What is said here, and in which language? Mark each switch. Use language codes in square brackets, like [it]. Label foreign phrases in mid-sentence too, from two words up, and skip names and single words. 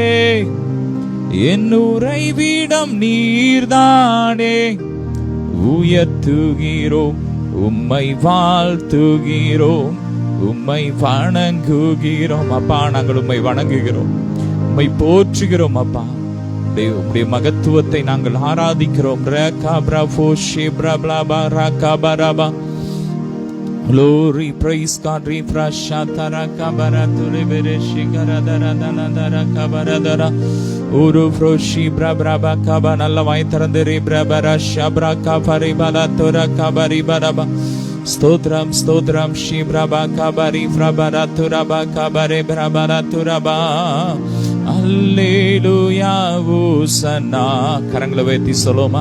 [ta] என் உறைவிடம் நீர்தானே. உயர்த்துகிறோம், உம்மை வாழ்த்துகிறோம், உம்மை வணங்குகிறோம். அப்பா, நாங்கள் உம்மை வணங்குகிறோம், உம்மை போற்றுகிறோம். அப்பா, உம்முடைய மகத்துவத்தை நாங்கள் ஆராதிக்கிறோம். [en] Glory, praise God. Refrasha taraka baraturi bereshi garadara dana dara kabaradara uru froshi braba kaba. [ta] நல்ல வாய் திறந்து ரிப்ரபரா ஷப்ரா கபரி பலத்துர கபரி பரபா. ஸ்தோத்ரம் ஸ்தோத்ரம். ஷிப்ரபா கபரி பிரபரா துரபா கபரி பிரபரா துரபா. அல்லேலூயா ஓசன்னா. கரங்களை உயர்த்தி சொல்லுமா.